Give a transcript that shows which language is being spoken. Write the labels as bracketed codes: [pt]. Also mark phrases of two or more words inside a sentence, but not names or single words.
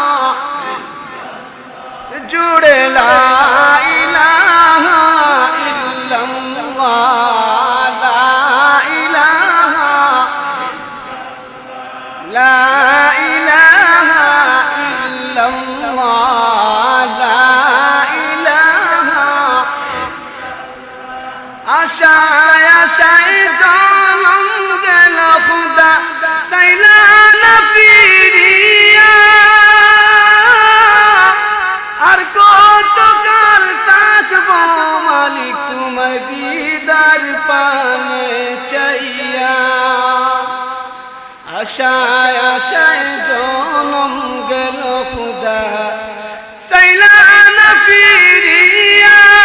[ar] جڑے لا الہ الا اللہ لا الہ لا الہ الا اللہ لا الہ [bn] আশায় আশায় জানম গেল খুদা সাইলান ফিরিয়া আর কত কাল থাকবো মালিক তোমার দিদার পানে চাইয়া আশায় আশায় জানম গেল খুদা সাইলান ফিরিয়া